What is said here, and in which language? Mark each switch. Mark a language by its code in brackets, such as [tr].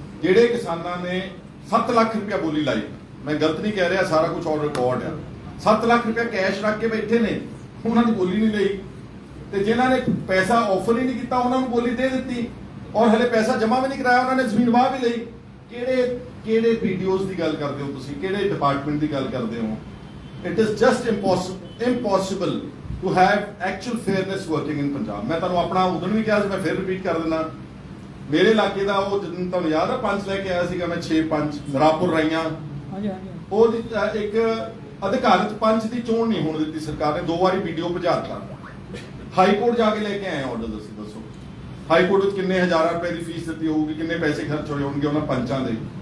[pa] ਜਿਹੜੇ ਕਿਸਾਨਾਂ ਨੇ 7 ਲੱਖ ਰੁਪਇਆ ਬੋਲੀ ਲਾਈ, ਮੈਂ ਗਲਤ ਨਹੀਂ ਕਹਿ ਰਿਹਾ, ਸਾਰਾ ਕੁਝ ਔਨ ਰਿਕਾਰਡ ਆ, 7 ਲੱਖ ਰੁਪਇਆ ਕੈਸ਼ ਰੱਖ ਕੇ ਬੈਠੇ ਨੇ, ਉਹਨਾਂ ਦੀ ਬੋਲੀ ਨਹੀਂ ਲਈ। ਤੇ ਜਿਨ੍ਹਾਂ ਨੇ ਪੈਸਾ ਆਫਰ ਹੀ ਨਹੀਂ ਕੀਤਾ ਉਹਨਾਂ ਨੂੰ ਬੋਲੀ ਦੇ ਦਿੱਤੀ, ਔਰ ਹਲੇ ਪੈਸਾ ਜਮ੍ਹਾਂ ਵੀ ਨਹੀਂ ਕਰਾਇਆ, ਉਹਨਾਂ ਨੇ ਜ਼ਮੀਨ ਵਾਹ ਵੀ ਲਈ। ਕਿਹੜੇ ਵੀਡੀਓਜ਼ ਦੀ ਗੱਲ ਕਰਦੇ ਹੋ ਤੁਸੀਂ, ਕਿਹੜੇ ਡਿਪਾਰਟਮੈਂਟ ਦੀ ਗੱਲ ਕਰਦੇ ਹੋ? [en] It is just impossible to have actual fairness working in Punjab. [pa] ਮੈਂ ਤੁਹਾਨੂੰ ਆਪਣਾ ਉਦੋਂ ਵੀ ਕਿਹਾ ਸੀ, ਮੈਂ ਫਿਰ ਰਿਪੀਟ ਕਰ ਦਿੰਦਾ। ਮੇਰੇ ਇਲਾਕੇ ਦਾ ਉਹ ਜਦੋਂ ਤੁਹਾਨੂੰ ਯਾਦ ਆ 5 ਲੈ ਕੇ ਆਇਆ ਸੀਗਾ ਮੈਂ, 6-5 ਰਾਪੁਰ ਰਾਈਆਂ, ਹਾਂਜੀ ਹਾਂਜੀ। ਉਹ ਇੱਕ ਅਧਿਕਾਰਤ ਪੰਚ ਦੀ ਚੋਣ ਨਹੀਂ ਹੋਣ ਦਿੱਤੀ ਸਰਕਾਰ ਨੇ, 2 ਵਾਰੀ ਵੀਡੀਓ ਭਜਾਤਾ। ਹਾਈ ਕੋਰਟ ਜਾ ਕੇ ਲੈ ਕੇ ਆਏ ਆਰਡਰ। ਦੱਸੋ ਹਾਈ ਕੋਰਟ ਵਿੱਚ ਕਿੰਨੇ ਹਜ਼ਾਰਾਂ ਰੁਪਏ ਦੀ ਫੀਸ ਦਿੱਤੀ ਹੋਊਗੀ, ਕਿੰਨੇ ਪੈਸੇ ਖਰਚ ਹੋਏ ਹੋਣਗੇ ਉਹਨਾਂ ਪੰਚਾਂ ਦੇ।